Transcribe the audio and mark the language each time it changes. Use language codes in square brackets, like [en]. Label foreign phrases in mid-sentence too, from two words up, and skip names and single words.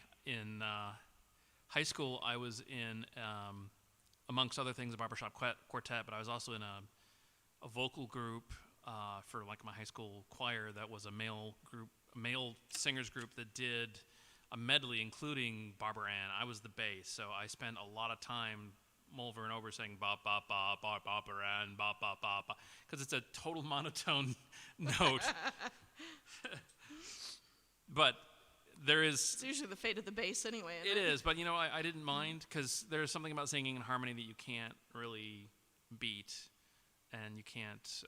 [en] In high school, I was in, amongst other things, a barbershop quartet, but I was also in a vocal group for like my high school choir that was a male singers group that did a medley, including Barbara Ann. I was the bass, so I spent a lot of time over and over saying ba ba ba ba Barbara Ann, ba ba ba ba, because it's a total monotone note. But there is. It's usually the fate of the bass anyway. It is, but you know, I didn't mind, because there's something about singing in harmony that you can't really beat, and you can't.